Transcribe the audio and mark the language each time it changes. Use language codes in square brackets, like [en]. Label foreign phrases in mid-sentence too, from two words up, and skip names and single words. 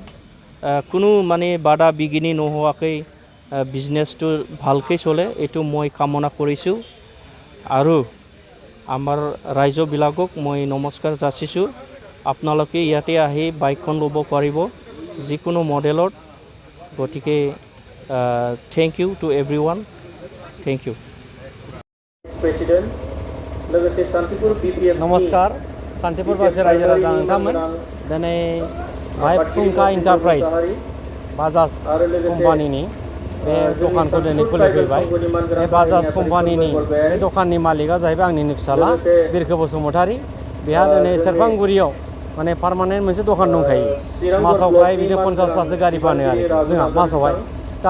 [as] কোনো মানে বাধা বিঘিনি নোহোৱাকৈ বিজনেছটো ভালকৈ চলে এইটো মই কামনা কৰিছোঁ আৰু আমাৰ ৰাইজবিলাকক মই নমস্কাৰ যাচিছোঁ আপোনালোকে ইয়াতে আহি বাইকখন ল'ব পাৰিব যিকোনো মডেলত গতিকে [en] thank you to everyone thank you [brx] नमस्कार शान्तिपुरबासी रायजो राजा नोंथांमोन दिनै बाहाय फुंखा एन्टारप्राइज बाजाज कम्पानिनि बे दखानखौ दिनै खुलिफैबाय बे बाजाज कम्पानिनि बे दखाननि मालिकआ जाहैबाय आंनिनो फिसाला बिरखो बसुमतारी बेहा दिनै सेरफांगुरियाव माने पार्मानेन्ट मोनसे दखान दंखायो मासाव प्राय बिदिनो 50तासो गारि फानो आरो जोंहा मासावहाय दा